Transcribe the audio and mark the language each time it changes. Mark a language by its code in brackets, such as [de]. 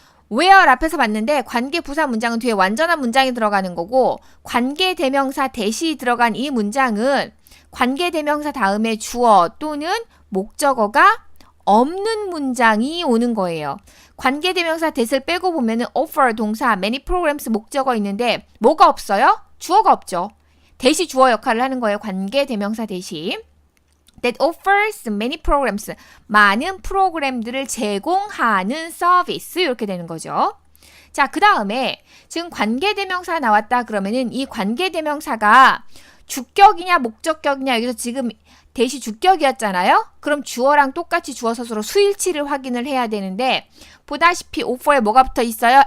[ko] where 앞에서 봤는데 관계부사 문장은 뒤에 완전한 문장이 들어가는 거고 관계대명사 대시 들어간 이 문장은 관계대명사 다음에 주어 또는 목적어가 없는 문장이 오는 거예요. 관계대명사 대를 빼고 보면은 offer 동사, [en] many programs [ko] 목적어 있는데 뭐가 없어요? 주어가 없죠. 대시 주어 역할을 하는 거예요. 관계대명사 대시. [en] That offers many programs. [ko] 많은 프로그램들을 제공하는 서비스 이렇게 되는 거죠. 자, 그 다음에 지금 관계대명사 나왔다 그러면은 이 관계대명사가 주격이냐 목적격이냐 여기서 지금 대시 주격이었잖아요. 그럼 주어랑 똑같이 주어 서술로 수일치를 확인을 해야 되는데 보다시피 offer에 뭐가 붙어 있어요?